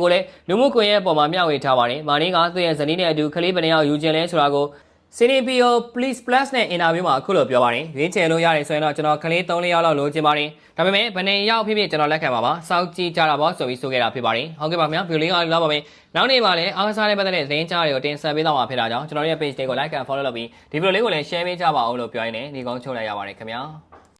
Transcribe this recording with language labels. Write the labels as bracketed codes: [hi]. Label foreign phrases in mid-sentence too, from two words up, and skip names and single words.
[my] ကိုလည်းလူမှုကွန်ရက်ပေါ်မှာမျှဝေထားပါတယ်။မာနီကသူ့ရဲ့ဇနီးနဲ့အတူကလေးဘယ်နှယောက်ယူခြင်းလဲဆိုတာကို Cinepio Please Plus နဲ့အင်တာဗျူးမှာအခုလိုပြောပါတယ်။ရွေးချယ်လို့ရတယ်ဆိုရင်တော့ကျွန်တော်ကလေး3-4ယောက်လောက်လိုချင်ပါတယ်။ဒါပေမဲ့ဘယ်နှယောက်ဖြစ်ဖြစ်ကျွန်တော်လက်ခံပါပါ။စောင့်ကြည့်ကြတာပေါ့ဆိုပြီးဆိုခဲ့တာဖြစ်ပါတယ်။ဟုတ်ကဲ့ပါခင်ဗျာဗီဒီယိုလေးကလောက်ပါမယ်။နောက်နေ့မှာလည်းအားကစားနဲ့ပတ်သက်တဲ့သတင်းကြားတွေကိုတင်ဆက်ပေးတော့မှာဖြစ်တာကြောင့်ကျွန်တော်ရဲ့ page တွေကို [en] like and follow [my] လုပ်ပြီးဒီဗီဒီယိုလေးကိုလည်း share ပေးကြပါဦးလို့ပြောရင်းနဲ့ဒီကုန်းချုပ်လိုက်ရပါတယ်ခင်ဗျာ။